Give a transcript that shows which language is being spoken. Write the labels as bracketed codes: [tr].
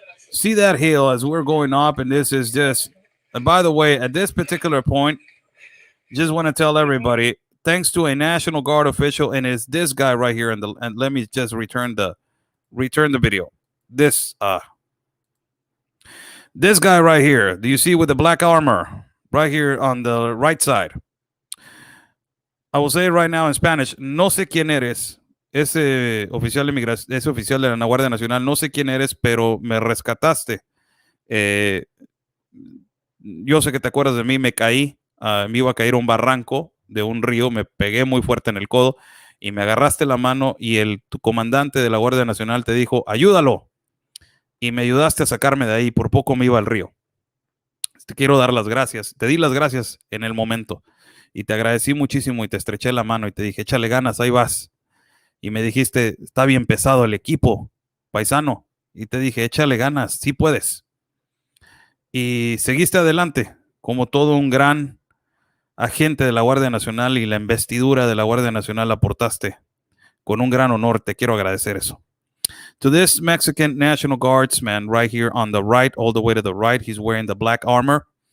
[en] See that hill as we're going up, and this is just, and by the way, at this particular point, just want to tell everybody, thanks to a National Guard official, and it's this guy right here, and let me just return the video. this guy right here. Do you see with the black armor right here on the right side? I will say it right now in Spanish. [es] No sé quién eres. Ese oficial de migración, ese oficial de la Guardia Nacional, no sé quién eres, pero me rescataste. Yo sé que te acuerdas de mí, me caí, me iba a caer a un barranco de un río, me pegué muy fuerte en el codo y me agarraste la mano y tu comandante de la Guardia Nacional te dijo, ayúdalo. Y me ayudaste a sacarme de ahí, por poco me iba al río. Te quiero dar las gracias. Te di las gracias en el momento y te agradecí muchísimo y te estreché la mano y te dije, échale ganas, ahí vas. Y me dijiste, está bien pesado el equipo, paisano. Y te dije, échale ganas, sí puedes. Y seguiste adelante como todo un gran agente de la Guardia Nacional y la investidura de la Guardia Nacional aportaste con un gran honor. Te quiero agradecer eso. [en] To this Mexican National Guardsman right here on the right, all the way to the right, he's wearing the black armor.